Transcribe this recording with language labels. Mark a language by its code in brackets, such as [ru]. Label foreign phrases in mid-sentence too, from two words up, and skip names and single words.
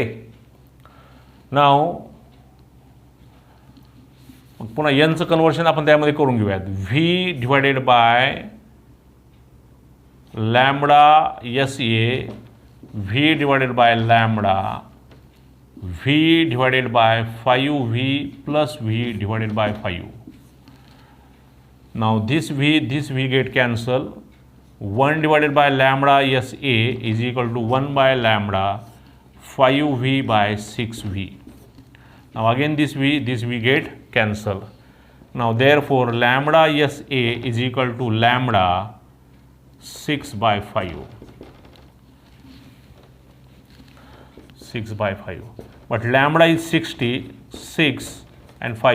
[mr] नाव पुन्हा Nचं कन्व्हर्शन आपण त्यामध्ये करून घेऊयात. [en] V divided by lambda SA, V divided by lambda, V divided by 5V plus V divided by 5. Now this V get cancel. 1 divided by lambda SA is equal to 1 by lambda 5V by 6V. Now again this V get cancel. Now therefore lambda SA is equal to lambda 6 by 5. 6 by 5. But lambda is 60, 6 and 5.